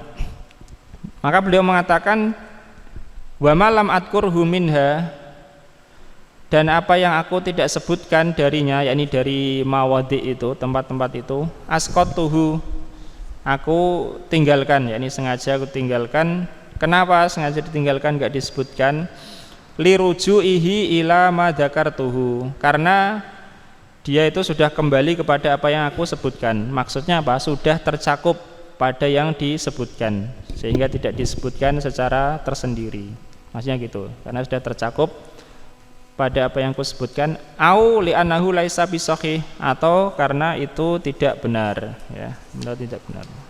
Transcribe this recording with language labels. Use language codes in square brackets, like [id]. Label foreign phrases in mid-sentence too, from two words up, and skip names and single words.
[id] Maka beliau mengatakan [ar] wa malam adkurhu minha, [id] dan apa yang aku tidak sebutkan darinya, yakni dari mawadhi itu, tempat-tempat itu, asqatuhu, aku tinggalkan, yakni sengaja aku tinggalkan. Kenapa sengaja ditinggalkan, enggak disebutkan? [ar] Liruju'ihi ila ma dzakartuhu, [id] karena dia itu sudah kembali kepada apa yang aku sebutkan. Maksudnya apa? Sudah tercakup pada yang disebutkan, sehingga tidak disebutkan secara tersendiri. Maksudnya gitu, karena sudah tercakup pada apa yang kusebutkan, [ar] au li'annahu laisa bisahih, [id] atau karena itu tidak benar, ya, benar tidak benar.